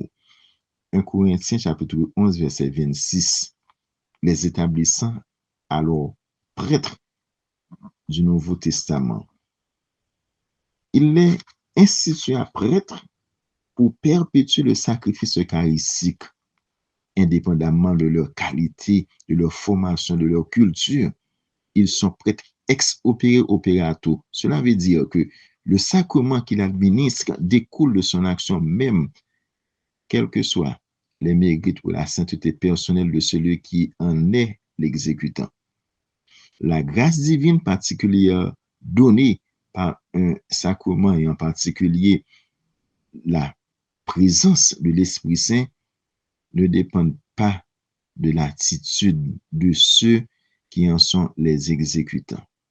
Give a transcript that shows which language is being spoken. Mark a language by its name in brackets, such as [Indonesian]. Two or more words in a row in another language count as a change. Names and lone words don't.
[French] 1 Corinthiens chapitre 11, verset 26, les établissant alors prêtres du Nouveau Testament. Il les institua prêtres pour perpétuer le sacrifice eucharistique, indépendamment de leur qualité, de leur formation, de leur culture. Ils sont prêtres [Latin] ex opere operato. [French] Cela veut dire que le sacrement qu'il administre découle de son action même, quels que soient les mérites ou la sainteté personnelle de celui qui en est l'exécutant. La grâce divine particulière donnée par un sacrement et en particulier la présence de l'Esprit Saint ne dépend pas de l'attitude de ceux qui en sont les exécutants.